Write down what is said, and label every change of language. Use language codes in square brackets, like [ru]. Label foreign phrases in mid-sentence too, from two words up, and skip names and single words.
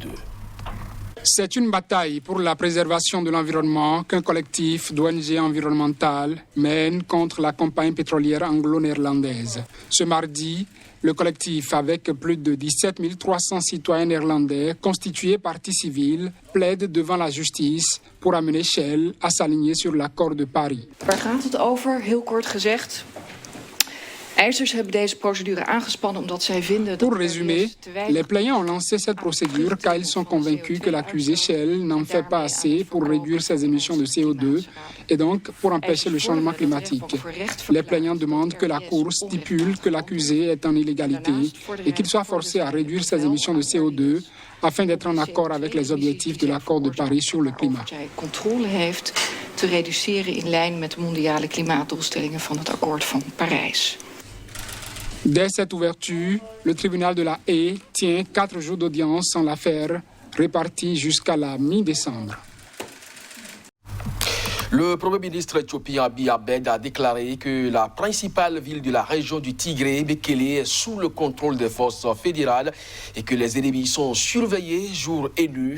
[fr] C'est une bataille pour la préservation de l'environnement qu'un collectif d'ONG environnementales mène contre la compagnie pétrolière anglo-néerlandaise. Ce mardi, le collectif, avec plus de 17 300 citoyens néerlandais constitués partie civile, plaide devant la justice pour amener Shell à s'aligner sur l'accord de Paris. [nl] Waar gaat het over? Heel kort gezegd. Eisers hebben deze procedure aangespannen omdat zij vinden dat. [fr] Pour résumer, les plaignants ont lancé cette procédure car ils sont convaincus que l'accusé Shell n'en fait pas assez pour réduire ses émissions de CO2 et donc pour empêcher le changement climatique. Les plaignants demandent que la Cour stipule que l'accusé est en illégalité et qu'il soit forcé à réduire ses émissions de CO2 afin d'être en accord avec les objectifs de l'accord de Paris sur le climat. [nl] Controle heeft te reduceren in lijn met de mondiale klimaatdoelstellingen van het akkoord van Parijs. [fr] Dès cette ouverture, le tribunal de la Haye tient 4 jours d'audience en l'affaire, répartis jusqu'à la mi-décembre. Le Premier ministre éthiopien Abiy Ahmed a déclaré que la principale ville de la région du Tigré, Mekele, est sous le contrôle des forces fédérales et que les ennemis sont surveillés jour et nuit.